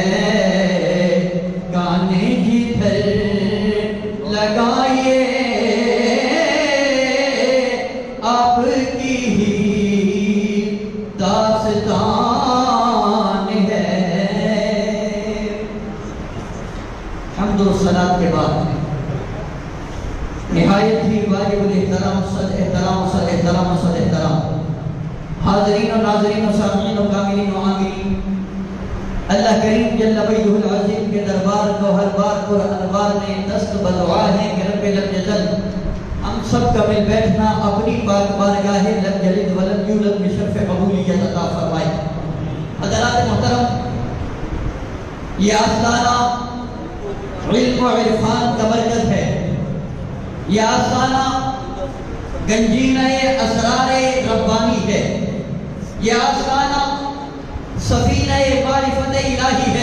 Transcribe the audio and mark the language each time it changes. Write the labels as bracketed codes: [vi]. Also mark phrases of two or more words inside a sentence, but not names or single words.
[ur] گانے جدھر لگائیے آپ کی ہی داستان ہے. حمد و صلاۃ کے بعد نہایت ہی واجب الاحترام صد احترام صد احترام صد احترام حاضرین و ناظرین و سامعین و کاملین و عاملین، اللہ کریم [ar] جل وجہہ العظیم [ur] کے دربار کو ہر بار پر انوار میں دست بدعا ہے کہ رب [ar] لم یزل [ur] ہم سب کا مل بیٹھنا اپنی پاک بارگاہ [ar] لم یلد ولم یولد [ur] میں شرف قبولیت عطا فرمائے. حضرات محترم، یہ آستانہ علم و عرفان کا مرکز ہے. یہ آستانہ گنجینہ اسرار ربانی ہے. یہ آستانہ سفینہ معرفت الہی ہے.